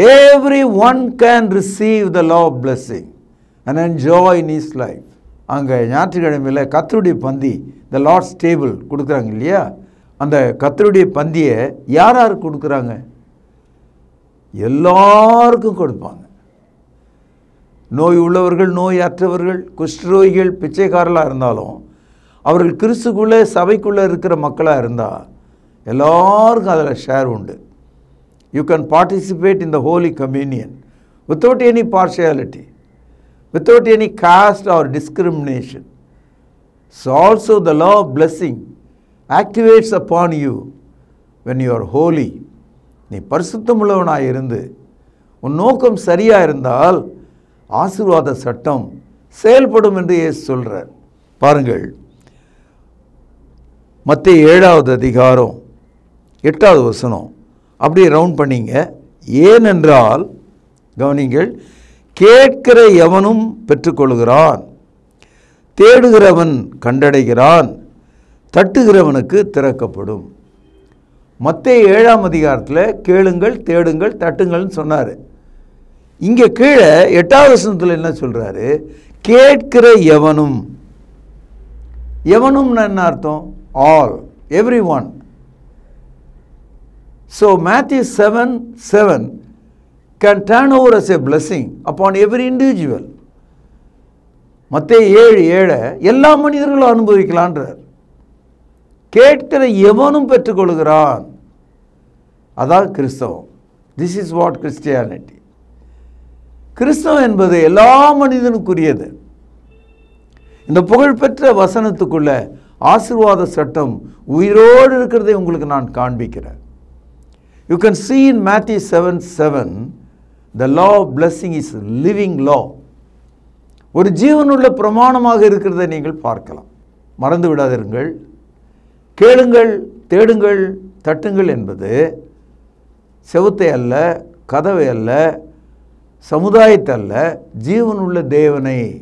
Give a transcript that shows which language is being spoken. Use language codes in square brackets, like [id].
[en] Everyone can receive the law of blessing and enjoy in his life. [ta] அங்கே ஞாயிற்றுக்கிழமையில் கர்த்தருடைய பந்தி [en] the Lord's table [ta] கொடுக்குறாங்க இல்லையா? அந்த கர்த்தருடைய பந்தியை யார் யாருக்கு கொடுக்குறாங்க? எல்லாருக்கும் கொடுப்பாங்க. நோய் உள்ளவர்கள், நோய் அற்றவர்கள், குஷ்டரோகிகள், பிச்சைக்காரர்களாக இருந்தாலும் அவர்கள் கிறிஸ்துக்குள்ளே சபைக்குள்ளே இருக்கிற மக்களாக இருந்தால் எல்லாருக்கும் அதில் ஷேர் உண்டு. [en] You can participate in the holy communion without any partiality, without any caste or discrimination. So also the law of blessing activates upon you when you are holy. [ta] நீ பரிசுத்தமுள்ளவனாக இருந்து உன் நோக்கம் சரியாக இருந்தால் ஆசீர்வாத சட்டம் செயல்படும் என்று இயேசு சொல்கிறார். பாருங்கள், மத்தேயு 7வது அதிகாரம் 8வது வசனம் அப்படியே ரவுண்ட் பண்ணிங்க. ஏனென்றால் கவனிங்கள், கேட்கிற எவனும் பெற்றுக்கொள்கிறான், தேடுகிறவன் கண்டடைகிறான், தட்டுகிறவனுக்கு திறக்கப்படும். மத்தேயு 7ஆம் அதிகாரத்தில் கேளுங்கள், தேடுங்கள், தட்டுங்கள்னு சொன்னார். இங்கே கீழே 8வது வசனத்தில் என்ன சொல்கிறாரு? கேட்கிற எவனும். எவனும்னு என்ன அர்த்தம்? [en] All, every one. So Matthew 7:7 can turn over as a blessing upon every individual. [ta] மத்தேயு 7:7 எல்லா மனிதர்களும் அனுபவிக்கலான்றார். கேட்கிற எவனும் பெற்றுக்கொள்கிறான். அதான் கிறிஸ்தவம். [en] This is what Christianity. [ta] கிறிஸ்தவம் என்பது எல்லா மனிதனுக்குரியது. இந்த புகழ்பெற்ற வசனத்துக்குள்ள ஆசீர்வாத சட்டம் உயிரோடு இருக்கிறதை உங்களுக்கு நான் காண்பிக்கிறேன். [en] You can see in Matthew 7:7 the law of blessing is living law. [ta] ஒரு ஜீவனுள்ள பிரமாணமாக இருக்கிறதை நீங்கள் பார்க்கலாம். மறந்து விடாதீர்கள். கேளுங்கள், தேடுங்கள், தட்டுங்கள் என்பது செவுத்தை அல்ல, கதவை அல்ல, சமுதாயத்தை அல்ல, ஜீவனுள்ள தேவனை.